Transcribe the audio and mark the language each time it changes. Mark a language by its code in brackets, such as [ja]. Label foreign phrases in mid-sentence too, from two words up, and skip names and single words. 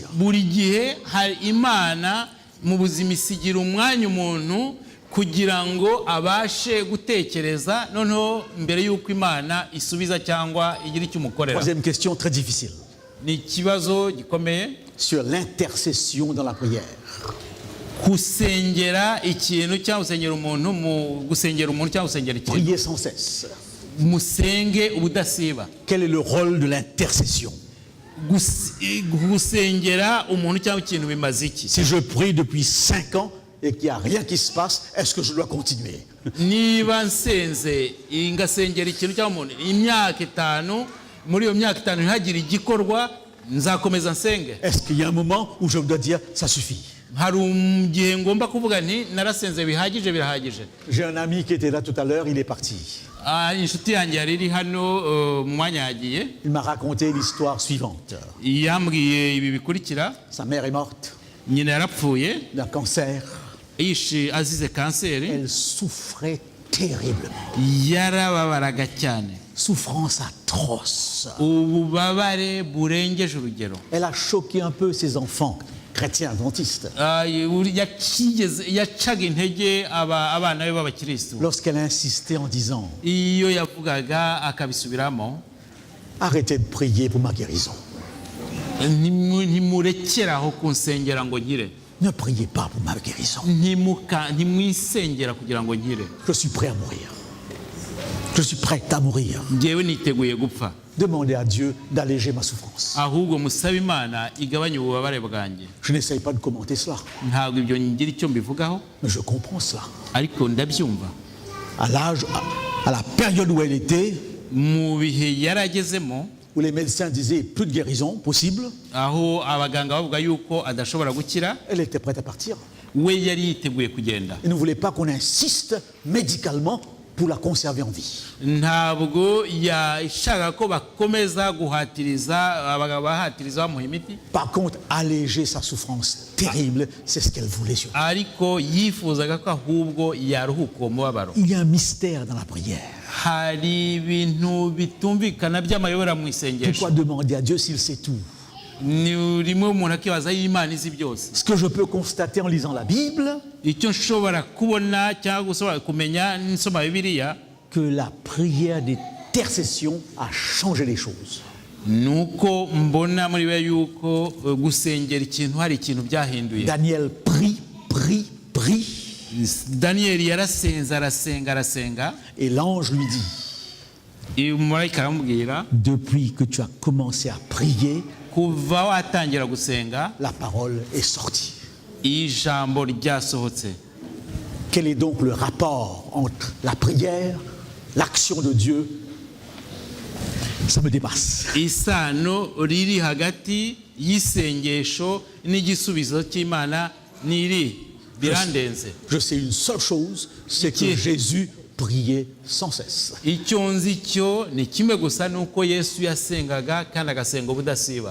[rw] Buri gihe hari Imana mu buzima isigira umwanya umuntu kugira ngo abashe gutekereza, noneho mbere y'uko Imana isubiza cyangwa igira icyo umukorera. [fr] Troisième question très difficile. [rw] Ni ikibazo gikomeye. [fr] Sur l'intercession dans la prière. [rw] Kusengera ikintu cyangwa gusengera umuntu, mu gusengera umuntu cyangwa gusengera ikintu. [fr] Priez sans cesse. [rw] Musenge ubudasiba. [fr] Quel est le rôle de l'intercession? [rw] Gusengera umuntu cyangwa ikintu bimaze iki? [fr] Si je prie depuis 5 ans et qu'il n'y a rien qui se passe, est-ce que je dois continuer? [rw] Niba nsenze ngasengera ikintu cyangwa umuntu imyaka 5, muri iyo myaka 5 ntihagire igikorwa, nzakomeza nsenge? [fr] Est-ce qu'il y a un moment où je dois dire ça suffit? [rw] Hari igihe ngomba kuvuga nti narasenze bihagije birahagije. [fr] J'ai un ami qui était là tout à l'heure, il est parti. [rw] Inshuti yanjye yari iri hano mu mwanya yagiye. [fr] Il m'a raconté l'histoire suivante. [rw] Yambwiye ibi bikurikira. [fr] Sa mère est morte [rw] Nyina yarapfuye [fr] d'un cancer. [rw] yishe azize kanseri. [fr] Elle souffrait terriblement. [rw] Yarababaraga cyane. [fr] Souffrance atroce. [rw] Ububabare burengeje urugero. [fr] Elle a choqué un peu ses enfants chrétiens adventistes. [rw] Yacaga intege abana be b'abakristo. [fr] Lorsqu'elle insistait en disant [rw] Iyo yavugaga akabisubiramo, [fr] arrêtez de prier pour ma guérison. [rw] Ntimurekeraho kunsengera ngo nkire. [fr] Ne priez pas pour ma guérison. [rw] Ntimwisengera kugira ngo nkire. [fr] Je suis prêt à mourir. Je suis prêt à mourir. [rw] Njyewe niteguye gupfa. [fr] Demandez à Dieu d'alléger ma souffrance. [rw] Ahubwo musaba Imana igabanye ububabare bwanjye. [fr] Je n'essaye pas de commenter cela, [rw] Ntabwo ibyo ngira icyo mbivugaho, [fr] mais je comprends cela. [rw] ariko ndabyumva. [fr] À la période où elle était, [rw] Mu bihe yaragezemo, [fr] où les médecins disaient plus de guérison possible, [rw] aho abaganga bavuga yuko adashobora gukira, [fr] elle était prête à partir. [rw] we yari yiteguye kugenda. [fr] Elle ne voulait pas qu'on insiste médicalement pour la conserver en vie. [rw] Ntabwo yashaka ko bakomeza guhatiriza bamuha imiti, [fr] Par contre, alléger sa souffrance terrible, c'est ce qu'elle voulait surtout. [rw] ariko yifuzaga ko ahubwo yaruhuka uwo mubabaro. [fr] Il y a un mystère dans la prière. [rw] Hari ibintu bitumvikana by'amayobera mu isengesho. [fr] Pourquoi demander à Dieu s'il sait tout? [rw] Ni rimwe umuntu akibaza y'Imana izi byose. [fr] Ce que je peux constater en lisant la Bible, [rw] Icyo nshobora kubona cyangwa gushobora kumenya nsoma Bibiliya, [fr] que la prière d'intercession a changé les choses. [rw] nuko mbona muri we yuko gusengera ikintu hari ikintu byahinduye. [fr] Daniel prie. [rw] Daniel yarasenze arasenga, [fr] Et l'ange lui dit, [rw] umumarayika aramubwira, [fr] depuis que tu as commencé à prier, [rw] kuva watangira gusenga [fr] la parole est sortie. [rw] ijambo ryasohotse. [fr] Quel est donc le rapport entre la prière, l'action de Dieu? Ça me dépasse. [rw] Isano riri hagati y'isengesho n'igisubizo cy'Imana niri birandenze. [fr] Je sais une seule chose, c'est que Jésus priait sans cesse. [rw] Icyo nzi cyo ni kimwe gusa nuko Yesu yasengaga kandi agasenga ubudasiba.